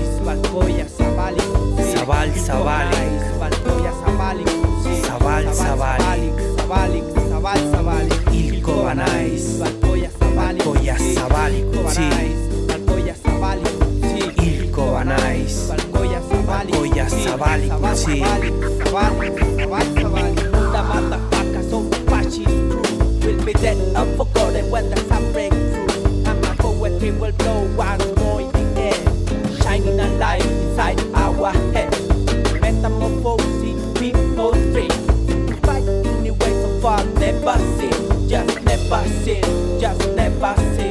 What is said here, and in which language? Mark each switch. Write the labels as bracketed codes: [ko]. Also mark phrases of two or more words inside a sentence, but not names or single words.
[eu] Zabal-zabalik, zabal-zabalik. Hilko banaiz, balkoia zabalik utzi. Hilko banaiz, balkoia zabalik utzi. [en] The motherfuckers of the fascist crew will be dead and forgotten when the sun breaks through. And my poetry will blow once more in the air, shining a light inside our head. Metamorphosing people's dreams, fighting in ways so far never seen, just never seen, just never seen.